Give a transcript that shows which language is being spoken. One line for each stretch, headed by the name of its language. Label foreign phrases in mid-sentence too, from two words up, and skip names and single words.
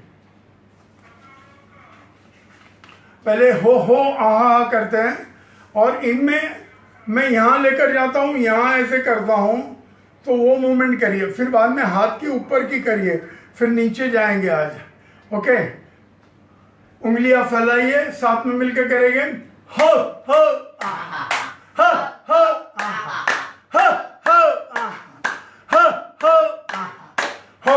Hindi: पहले हो आहा करते हैं, और इनमें मैं यहाँ लेकर जाता हूँ, यहाँ ऐसे करता हूँ, तो वो मूवमेंट करिए। फिर बाद में हाथ के ऊपर की करिए, फिर नीचे जाएंगे आज। ओके, उंगलियां फैलाइए, साथ में मिलकर करेंगे। हो आहा, हो आहा, हो आहा, हो आहा, हो